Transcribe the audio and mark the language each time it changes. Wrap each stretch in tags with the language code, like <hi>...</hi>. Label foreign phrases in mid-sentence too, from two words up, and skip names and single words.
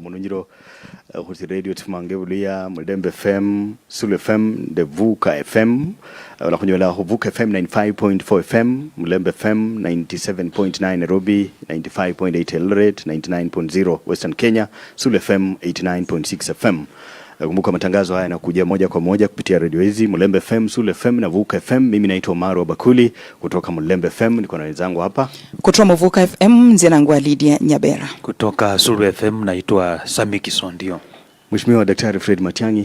<luy>mununjiro kusi radio tumangebulia Mulembe FM, Sulu FM, de Vuka FM wala kunyola Vuka FM 95.4 FM, Mulembe FM 97.9 Nairobi, 95.8 Eldoret, 99.0 Western Kenya, Sulu FM 89.6 FM.</luy> <sw>Kumbuka matangazo haya yanakuja moja kwa moja kupitia radio hizi Mulembe FM, Sulu FM na Vuka FM. Mimi naitwa Omaro Bakuli kutoka Mulembe FM, niko na wenzangu hapa. Kutoka Vuka FM zinangwa Lydia Nyabera. Kutoka Sulu FM naitwa Sami Kisondio. Mheshimiwa Daktari Fred Matiang'i.</sw>